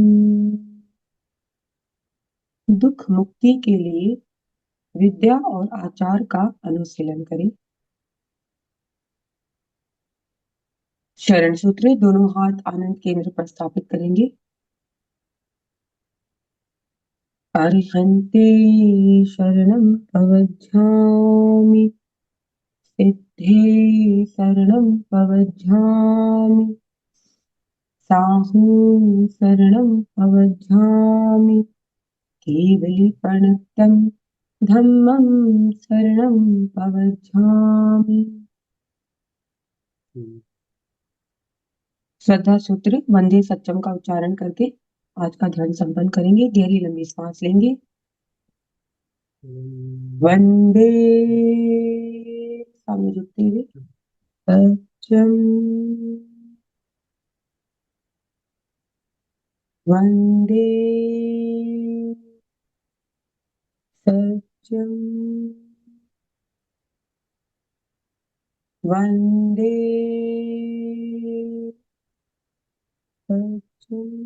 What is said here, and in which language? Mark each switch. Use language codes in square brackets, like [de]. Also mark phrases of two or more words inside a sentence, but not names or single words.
[hi] दुख मुक्ति के लिए विद्या और आचार का अनुशीलन करें। शरण सूत्र दोनों हाथ आनंद केंद्र पर स्थापित करेंगे। [pra] अर्हन्ते शरणं प्रवज्झामि सिद्धे शरणं प्रवज्झामि साहू शरणं प्रवज्झामि केवलीप्रणतं धम्मं शरणं प्रवज्झामि। [hi] श्रद्धा सूत्र [sa] वंदे सत्यम [hi] का उच्चारण करके आज का ध्यान संपन्न करेंगे। गहरी लंबी सांस लेंगे। वंदे, सामने झुकते हुए, [sa] सत्यम वंदे सत्यम वंदे सत्यम।